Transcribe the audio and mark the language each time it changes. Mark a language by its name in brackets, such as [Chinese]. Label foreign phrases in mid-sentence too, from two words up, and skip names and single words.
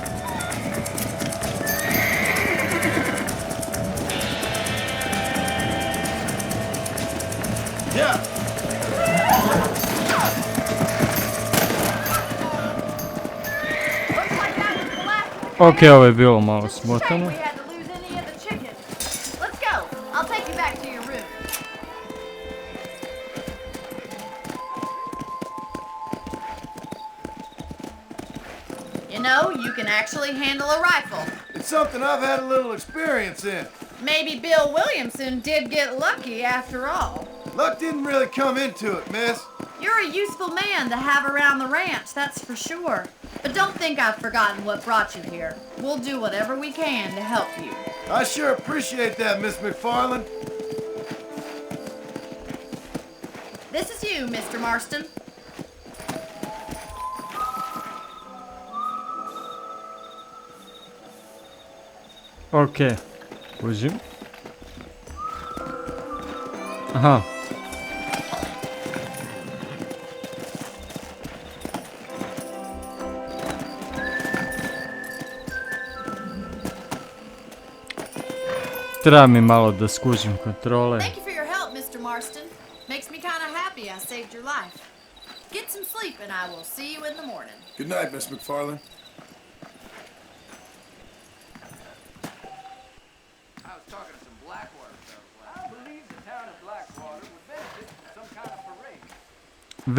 [English] Yeah. Looks like that was the last of the [Croatian] Ok, ovo je bilo malo [English] Just a shame [Croatian] smotano. [English] we had to lose any of the chickens. Let's go. I'll take you back to your room. You know, you can actually handle a rifle. It's something I've had a little experience in. Maybe Bill Williamson did get lucky after all. Luck didn't really come into it, miss. You're a useful man to have around the ranch, that's for sure. But don't think I've forgotten what brought you here. We'll do whatever we can to help you. I sure appreciate that, Miss McFarland. This is you, Mr. Marston. [Croatian] Ok, kužim. Aha. Treba mi malo da skužim kontrole. [English] Thank you for your help, Mr. Marston. Makes me kind of happy I saved your life. Get some sleep and I will see you in the morning. Good night, Miss McFarland. I was talking to some Blackwater folks. I believe the town of Blackwater would benefit from some kind of parade.